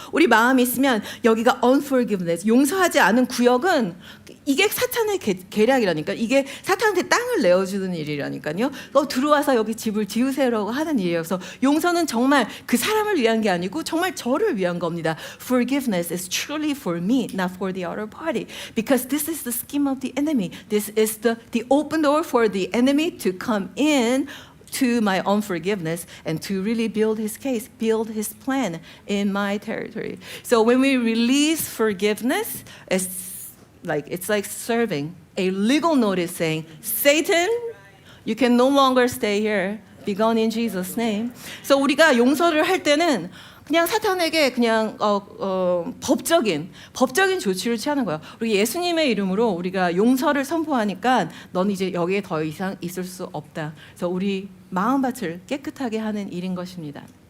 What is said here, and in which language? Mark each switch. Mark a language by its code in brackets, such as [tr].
[ko] 우리 마음이 있으면 여기가 unforgiveness 용서하지 않은 구역은 이게 사탄의 계략이라니까. 이게 사탄한테 땅을 내어주는 일이라니까요. 들어와서 여기 집을 지으세요라고 하는 일이어서 용서는 정말 그 사람을 위한 게 아니고 정말 저를 위한 겁니다. [en] Forgiveness is truly for me, not for the other party. Because this is the scheme of the enemy. This is the open door for the enemy to come in to my unforgiveness and to really build his case, build his plan in my territory. So when we release forgiveness, it's like serving a legal notice saying, Satan, you can no longer stay here. Be gone in Jesus' name. [ko] So 우리가 용서를 할 때는 그냥 사탄에게 그냥 법적인 조치를 취하는 거예요. 우리 예수님의 이름으로 우리가 용서를 선포하니까 넌 이제 여기에 더 이상 있을 수 없다. 그래서 우리 마음밭을 깨끗하게 하는 일인 것입니다.